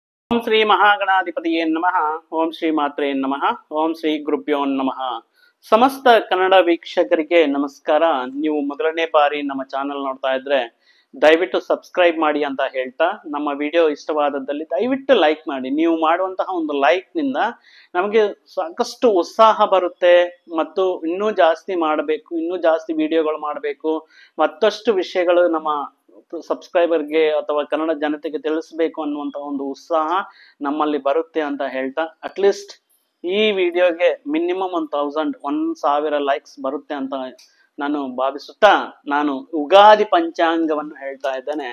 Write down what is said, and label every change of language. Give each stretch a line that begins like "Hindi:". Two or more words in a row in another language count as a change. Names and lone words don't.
Sanskrit: ಓಂ ಶ್ರೀ ಮಹಾಗಣಾಧಿಪತಿಯೇ ನಮಃ. ಓಂ ಶ್ರೀ ಮಾತ್ರೇ ನಮಃ. ಓಂ ಶ್ರೀ ಗುರುಭ್ಯೋ ನಮಃ.
Kannada: ಸಮಸ್ತ ಕನ್ನಡ ವೀಕ್ಷಕರಿಗೆ ನಮಸ್ಕಾರ. ನೀವು ಮೊದಲನೇ ಬಾರಿ ನಮ್ಮ ಚಾನೆಲ್ ನೋಡ್ತಾ ಇದ್ರೆ ದಯವಿಟ್ಟು ಸಬ್ಸ್ಕ್ರೈಬ್ ಮಾಡಿ ಅಂತ ಹೇಳ್ತಾ, ನಮ್ಮ ವಿಡಿಯೋ ಇಷ್ಟವಾದದ್ದಲ್ಲಿ ದಯವಿಟ್ಟು ಲೈಕ್ ಮಾಡಿ. ನೀವು ಮಾಡುವಂತಹ ಒಂದು ಲೈಕ್ ನಿಂದ ನಮಗೆ ಸಾಕಷ್ಟು ಉತ್ಸಾಹ ಬರುತ್ತೆ ಮತ್ತು ಇನ್ನೂ ಜಾಸ್ತಿ ಮಾಡಬೇಕು, ಇನ್ನೂ ಜಾಸ್ತಿ ವಿಡಿಯೋಗಳು ಮಾಡಬೇಕು, ಮತ್ತಷ್ಟು ವಿಷಯಗಳು ನಮ್ಮ ಸಬ್ಸ್ಕ್ರೈಬರ್ಗೆ ಅಥವಾ ಕನ್ನಡ ಜನತೆಗೆ ತಿಳಿಸ್ಬೇಕು ಅನ್ನುವಂತ ಒಂದು ಉತ್ಸಾಹ ನಮ್ಮಲ್ಲಿ ಬರುತ್ತೆ ಅಂತ ಹೇಳ್ತಾ,
English: at least
Kannada: ಈ ವಿಡಿಯೋಗೆ ಮಿನಿಮಮ್ 1,000 ಲೈಕ್ಸ್ ಬರುತ್ತೆ ಅಂತ ನಾನು ಭಾವಿಸುತ್ತಾ, ನಾನು ಯುಗಾದಿ ಪಂಚಾಂಗವನ್ನು ಹೇಳ್ತಾ ಇದ್ದೇನೆ.